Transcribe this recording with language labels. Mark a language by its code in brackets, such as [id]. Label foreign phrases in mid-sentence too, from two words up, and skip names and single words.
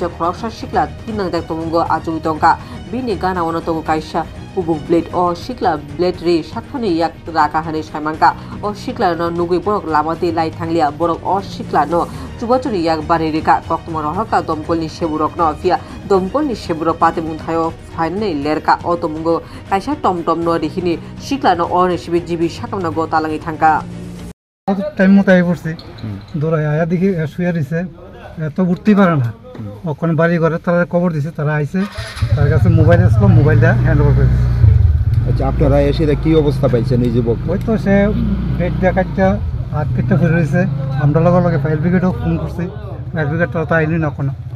[trp] khoroksa shikla thin nangdak tomugo ajuitongka bini gana wonotongo kaisa Ubung blade o shikla blade re shakhane yak raka hane saimangka o shikla no nugui borok lamate lai thanglia borok o shikla no chubachuri yak baririka koktoma rohka domkolni seburok no fia domkolni seburok pate munthayo finally lerka o tomungo kaisa tomtom no rihini shikla no o resibi jibi sakamna go talangi thangka [bn] টাইম মতো আই পড়ছি দৌড়াই আয়া দেখি শুয়ে রয়েছে তো উঠতেই পারে না ওখানে বাড়ি ঘরে তারা খবর দিছে তারা আইছে তার কাছে মোবাইল আসলো মোবাইলটা [en] hand over [bn] করে দিচ্ছে। আচ্ছা আপনারা এসে কি অবস্থা পাইছেন এই যুবক? ওই তো সে বেড দেখাচ্ছা হাত কেটে ফিরে রয়েছে আমরা লগে লগে ফায়ার ব্রিগেডও ফোন করছি [en] fire brigade [bn] তো আইনি না কোনো